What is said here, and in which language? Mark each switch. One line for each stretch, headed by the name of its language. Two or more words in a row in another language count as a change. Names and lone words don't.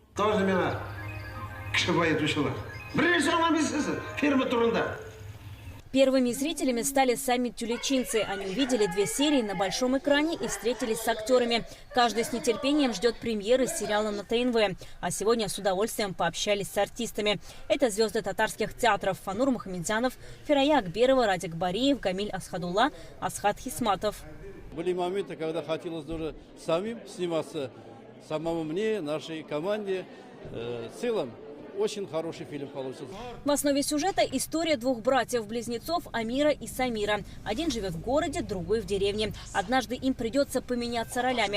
Russian: Тоже меня фирма турында. Первыми зрителями стали сами тюлечинцы. Они увидели 2 серии на большом экране и встретились с актерами. Каждый с нетерпением ждет премьеры сериала на ТНВ. А сегодня с удовольствием пообщались с артистами. Это звезды татарских театров: Фанур Мухамедзянов, Фирая Акберова, Радик Бариев, Гамиль Асхадулла, Асхат Хисматов. Были моменты, когда хотелось даже самим сниматься, самому мне, нашей команде, в целом. Очень хороший фильм получился. В основе сюжета история 2 братьев-близнецов Амира и Самира. Один живет в городе, другой в деревне. Однажды им придется поменяться ролями.